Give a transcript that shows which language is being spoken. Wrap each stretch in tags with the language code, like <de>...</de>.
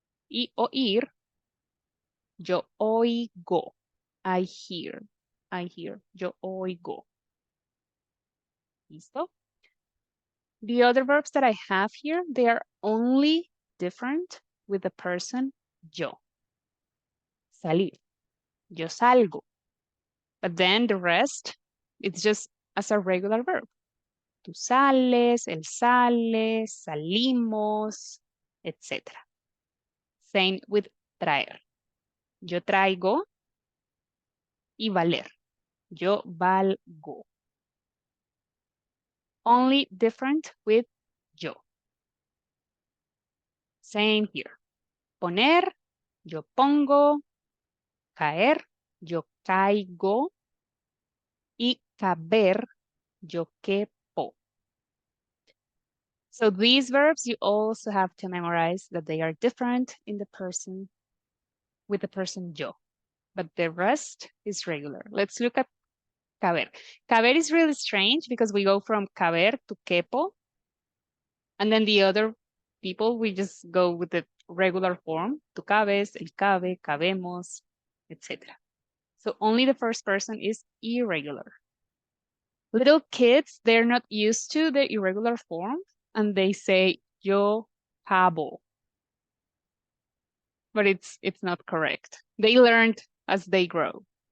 <es>Y oír, yo oigo,</es> <en>I hear,</en> <es>yo oigo. ¿Listo?</es> <en>The other verbs that I have here, they are only different with the person yo.</en> <es>Salir, yo salgo.</es> <en>But then the rest, it's just as a regular verb.</en> <es>Tú sales, él sale, salimos, etc.</es> <en>Same with</en> <es>traer. Yo traigo y valer. Yo valgo.</es> <en>Only different with yo. Same here.</en> <es>Poner, yo pongo. Caer, yo caigo. Y caber, yo quepo.</es> <en>So these verbs, you also have to memorize that they are different in the person with the person yo. But the rest is regular. Let's look at caber. Caber is really strange because we go from caber to quepo. And then the other people, we just go with the regular form.</en> <es>Tú cabes, él cabe, cabemos, etc.</es> <en>So only the first person is irregular. Little kids, they're not used to the irregular form and they say</en> <es>yo cabo.</es> <en>But it's not correct. They learned as they grow.</en>